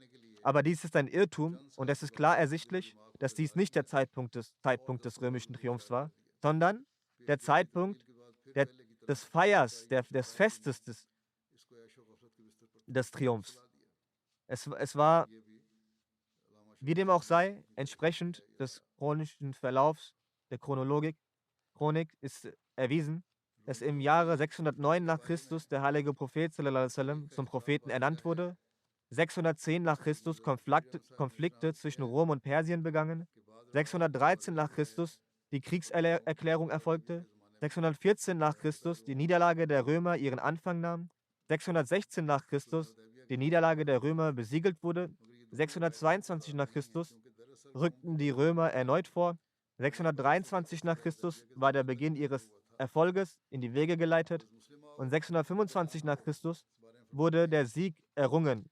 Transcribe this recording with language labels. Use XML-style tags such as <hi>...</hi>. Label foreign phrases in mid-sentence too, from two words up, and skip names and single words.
<de>Aber dies ist ein Irrtum und es ist klar ersichtlich, dass dies nicht der Zeitpunkt des römischen Triumphs war, sondern der Zeitpunkt der, des Feiers, des Festes des Triumphs. Es war, wie dem auch sei, entsprechend des chronischen Verlaufs der Chronik ist erwiesen, dass im Jahre 609 nach Christus der heilige Prophet</de> <ar>صلى الله عليه وسلم</ar> <de>zum Propheten ernannt wurde, 610 nach Christus Konflikte zwischen Rom und Persien begangen, 613 nach Christus die Kriegserklärung erfolgte, 614 nach Christus die Niederlage der Römer ihren Anfang nahm, 616 nach Christus die Niederlage der Römer besiegelt wurde, 622 nach Christus rückten die Römer erneut vor, 623 nach Christus war der Beginn ihres Erfolges in die Wege geleitet und 625 nach Christus wurde der Sieg errungen.</de>